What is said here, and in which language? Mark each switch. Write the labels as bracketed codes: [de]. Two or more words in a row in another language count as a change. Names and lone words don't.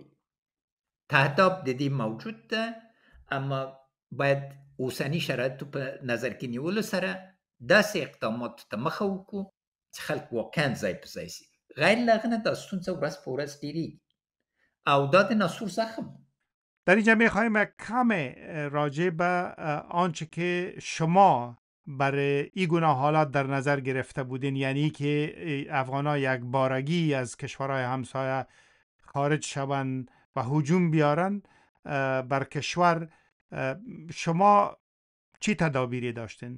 [ps] تهداب د دې موجود ده، اما باید اوسني شرایطو په نظر کې نیولو سره داسې اقداماتو ته مخه وکړو چې خلک واقعا ځای په ځای سي. غیر له هغه نه دا ستونزه ورځ په ورځ ډېرېږي او دا د ناسور زخم. [fa] در اینجا میخوایم کم راجع به آنچه که شما برای این گونه حالات در نظر گرفته بودین، یعنی که افغان‌ها یک بارگی از کشورهای همسایه خارج شوند و هجوم بیارن بر کشور، شما چی تدابیری داشتین؟